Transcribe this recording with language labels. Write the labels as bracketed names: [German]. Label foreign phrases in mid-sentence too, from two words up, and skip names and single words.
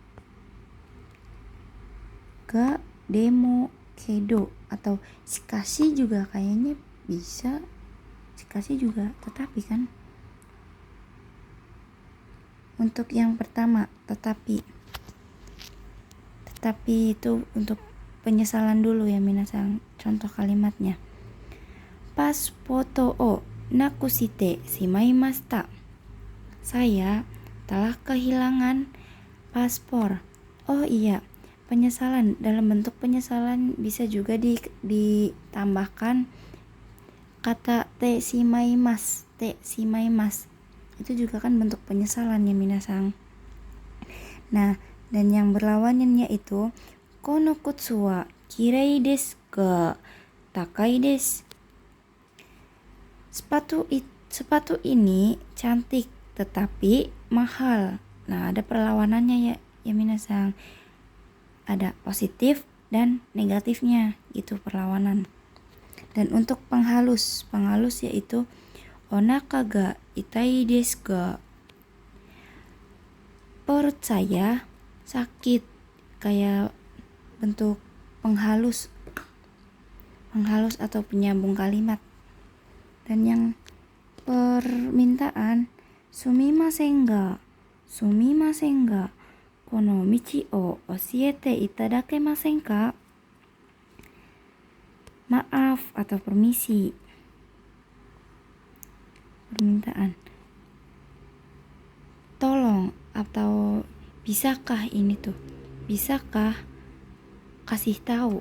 [Japanese] が、でも、けど, [Indonesian] atau shikashi juga kayaknya bisa. Shikashi juga tetapi kan. Untuk yang pertama, tetapi itu untuk penyesalan dulu ya minasang. Contoh kalimatnya, [Japanese] パスポートをなくしてしまいました. [Indonesian] Saya telah kehilangan paspor. Oh iya, penyesalan, dalam bentuk penyesalan bisa juga ditambahkan kata [Japanese] てしまいます. [Indonesian] Itu juga kan bentuk penyesalan ya minasang. Nah, dan yang berlawanannya itu [Japanese] この靴はきれいですが高いです. [Indonesian] Sepatu ini cantik tetapi mahal. Nah, ada perlawanannya ya minasang. Ada positif dan negatifnya gitu perlawanan. Dan untuk penghalus yaitu [Japanese] お腹が痛いですが. [Indonesian] Perut saya sakit, kayak bentuk penghalus atau penyambung kalimat. Dan yang permintaan, [Japanese] すみませんがこの道を教えていただけませんか. [Indonesian] Maaf atau permisi, permintaan. Tolong atau bisakah ini tuh? Bisakah kasih tahu?